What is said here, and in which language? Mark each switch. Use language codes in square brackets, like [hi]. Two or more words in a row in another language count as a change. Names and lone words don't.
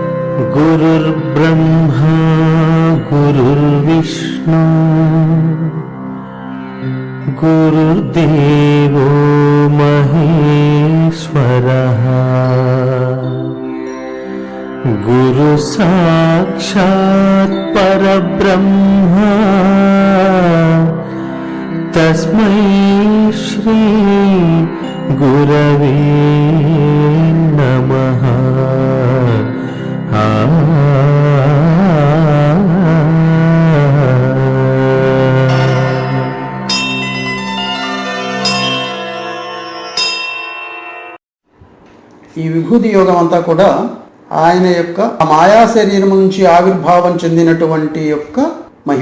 [sa] गुरुर्ब्रह्मा गुरुर्विष्णु गुरुर्देवो महेश्वरः गुरु साक्षात् परब्रह्म तस्मै श्री गुरवे नमः। [te] ఈ విభూతి యోగం అంతా కూడా ఆయన యొక్క మాయా శరీరం నుంచి ఆవిర్భావం చెందినటువంటి యొక్క మహిమ.